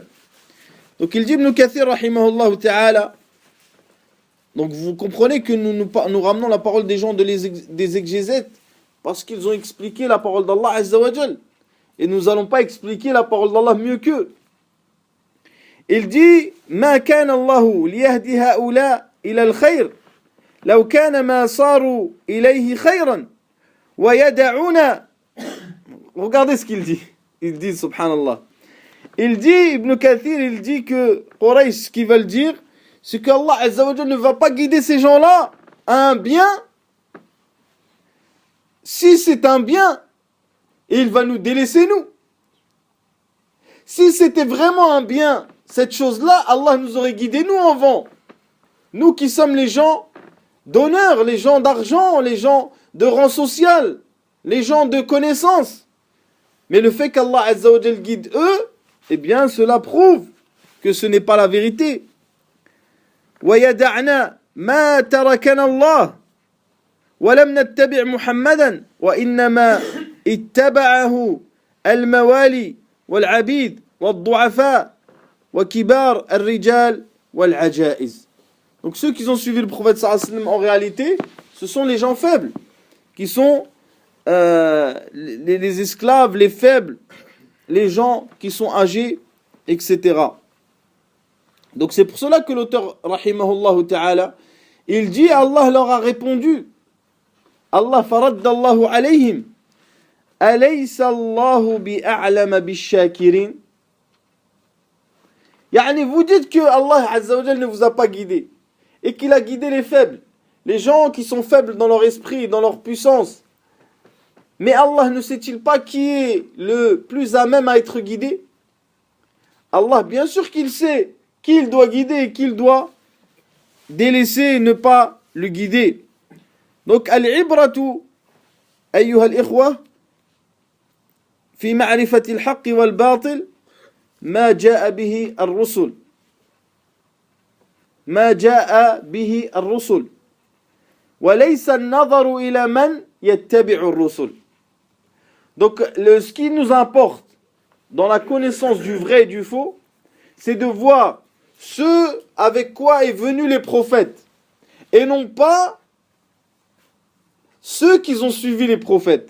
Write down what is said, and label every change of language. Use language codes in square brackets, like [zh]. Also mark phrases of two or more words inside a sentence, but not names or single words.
[fr] Donc il dit Ibn Kathir [ar] رحمه الله تعالى. [fr] Donc vous comprenez que nous ramenons la parole des gens des exégètes parce qu'ils ont expliqué la parole d'Allah [ar] عز وجل. [fr] Et nous n'allons pas expliquer la parole d'Allah mieux qu'eux. Il dit [ar] ما كان الله ليهدي هؤلاء إلى الخير لو كان ما صاروا إليه خيرا ويدعنا. [fr] Regardez ce qu'il dit. Il dit subhanallah. Il dit, Ibn Kathir, il dit que Quraysh, ce qu'ils veulent dire, c'est qu'Allah [ar] عز وجل [fr] ne va pas guider ces gens-là à un bien. Si c'est un bien, il va nous délaisser nous. Si c'était vraiment un bien, cette chose-là, Allah nous aurait guidés nous avant. Nous qui sommes les gens d'honneur, les gens d'argent, les gens de rang social, les gens de connaissance. Mais le fait qu'Allah [ar] عز وجل [fr] guide eux, eh bien cela prouve que ce n'est pas la vérité. [ar] وَيَدَعْنَا مَا تَرَكَنَا اللَّهُ وَلَمْ نَتَّبِعْ مُحَمَّدًا وَإِنَّمَا اتَّبَعَهُ الْمَوَالِي وَالْعَبِيدِ وَالضُّعَفَاء وَكِبَارِ الرِّجَالِ وَالْعَجَائِزِ. [fr] Donc ceux qui ont suivi le prophète [ar] صلى الله عليه وسلم [fr] en réalité, ce sont les gens faibles, qui sont les esclaves, les faibles, les gens qui sont âgés, etc. Donc c'est pour cela que l'auteur, [ar] رحمه الله تعالى, [fr] il dit, Allah leur a répondu, [ar] الله فرد الله عليهم أليس الله بأعلم بالشاكرين. [fr] Yani vous dites que Allah [ar] عز وجل [fr] ne vous a pas guidé, et qu'il a guidé les faibles, les gens qui sont faibles dans leur esprit, dans leur puissance. Mais Allah ne sait-il pas qui est le plus à même à être guidé? Allah, bien sûr qu'il sait qui il doit guider et qui il doit délaisser et ne pas le guider. Donc, [ar] العبرة أيها الإخوة, في معرفة الحق والباطل ما جاء به الرسل. ما جاء به الرسل. وليس النظر إلى من يتبع الرسل. [fr] Donc, ce qui nous importe dans la connaissance du vrai et du faux, c'est de voir ce avec quoi est venu les prophètes, et non pas ceux qui ont suivi les prophètes.